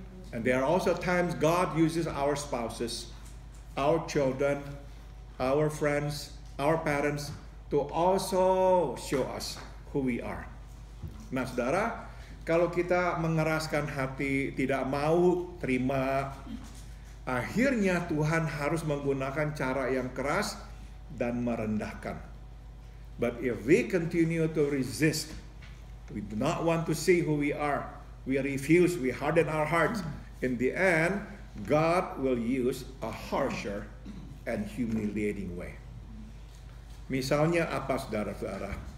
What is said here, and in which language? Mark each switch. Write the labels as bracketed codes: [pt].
[en] And there are also times God uses our spouses, our children, our friends, our parents to also show us who we are. [id] Nah saudara, kalau kita mengeraskan hati, tidak mau terima, akhirnya Tuhan harus menggunakan cara yang keras dan merendahkan. [en] But if we continue to resist, we do not want to see who we are, we refuse, we harden our hearts, in the end, God will use a harsher and humiliating way. [id] Misalnya apa saudara-saudara?